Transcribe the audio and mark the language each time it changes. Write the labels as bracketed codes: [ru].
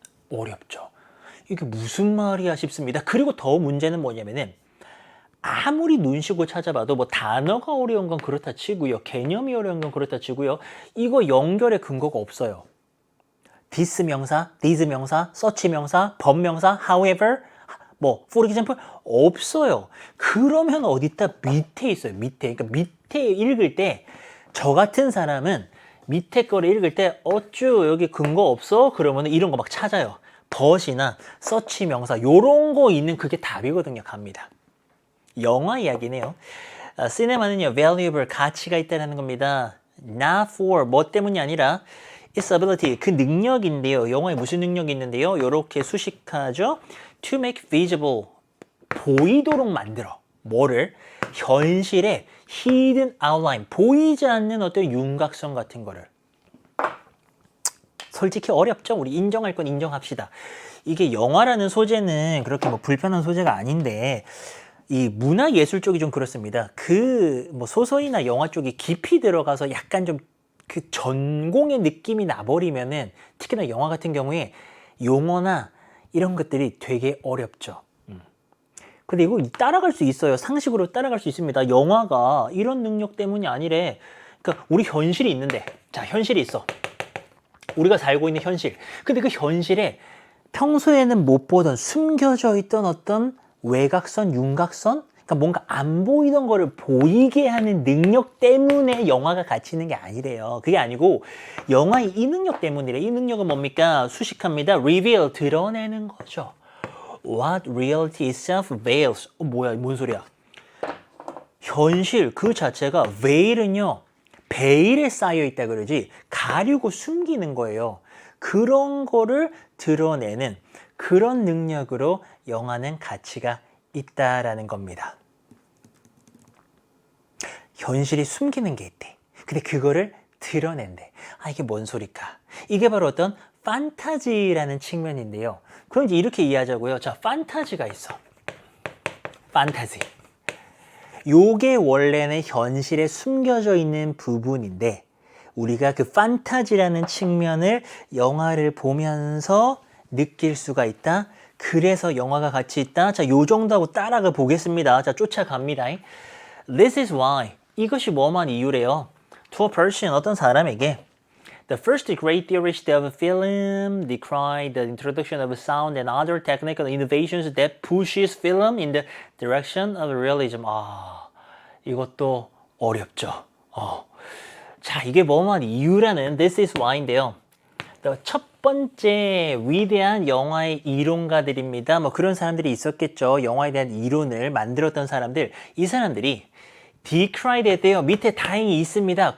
[ko] 어렵죠. 이게 무슨 말이야 싶습니다. 그리고 더 문제는 뭐냐면은 아무리 눈 쉬고 찾아봐도 뭐 단어가 어려운 건 그렇다 치고요. 개념이 어려운 건 그렇다 치고요. 이거 연결의 근거가 없어요. this 명사, these 명사, such 명사, but 명사, however, 뭐 for example 없어요. 그러면 어디다 밑에 있어요. 밑에. 그러니까 밑에 읽을 때 저 같은 사람은 밑에 거를 읽을 때 어쭈 여기 근거 없어? 그러면 이런 거 막 찾아요. but이나 such 명사 요런 거 있는 그게 답이거든요. 갑니다. 영화 이야기네요. 시네마는요, valuable, 가치가 있다는 겁니다. [en] Not for, [ko] 뭐 때문이 아니라 [en] its ability, [ko] 그 능력인데요. 영화에 무슨 능력이 있는데요? 이렇게 수식하죠. [en] To make visible, [ko] 보이도록 만들어. 뭐를? 현실의 [en] hidden outline, [ko] 보이지 않는 어떤 윤곽선 같은 거를. 솔직히 어렵죠? 우리 인정할 건 인정합시다. 이게 영화라는 소재는 그렇게 뭐 불편한 소재가 아닌데 이 문화예술 쪽이 좀 그렇습니다. 그 뭐 소설이나 영화 쪽이 깊이 들어가서 약간 좀 그 전공의 느낌이 나버리면은 특히나 영화 같은 경우에 용어나 이런 것들이 되게 어렵죠. 근데 이거 따라갈 수 있어요. 상식으로 따라갈 수 있습니다. 영화가 이런 능력 때문이 아니래. 그러니까 우리 현실이 있는데, 자, 현실이 있어. 우리가 살고 있는 현실. 근데 그 현실에 평소에는 못 보던 숨겨져 있던 어떤 외곽선, 윤곽선 그러니까 뭔가 안 보이던 거를 보이게 하는 능력 때문에 영화가 가치 있는 게 아니래요. 그게 아니고 영화의 이 능력 때문이래. 이 능력은 뭡니까? 수식합니다. reveal, 드러내는 거죠. [en] What reality itself veils. [ko] 뭐야, 뭔 소리야? 현실 그 자체가 veil은요. 베일에 쌓여 있다 그러지 가리고 숨기는 거예요. 그런 거를 드러내는 그런 능력으로 영화는 가치가 있다라는 겁니다. 현실이 숨기는 게 있대. 근데 그거를 드러낸대. 아, 이게 뭔 소리까? 이게 바로 어떤 판타지라는 측면인데요. 그럼 이제 이렇게 이해하자고요. 자, 판타지가 있어. 판타지. 요게 원래는 현실에 숨겨져 있는 부분인데 우리가 그 판타지라는 측면을 영화를 보면서 느낄 수가 있다. 그래서 영화가 가치 있다. 자, 요 정도하고 따라가 보겠습니다. 자, 쫓아갑니다. [en] This is why. [ko] 이것이 뭐만 이유래요. [en] To a person, [ko] 어떤 사람에게 [en] The first great theorist of film decried the introduction of sound and other technical innovations that pushes film in the direction of realism. [ko] 아, 이것도 어렵죠. 자, 이게 뭐만 이유라는 [en] This is why [ko] 인데요. 첫 번째 위대한 영화의 이론가들입니다. 뭐 그런 사람들이 있었겠죠. 영화에 대한 이론을 만들었던 사람들. 이 사람들이 decryed 했대요. 밑에 다행히 있습니다.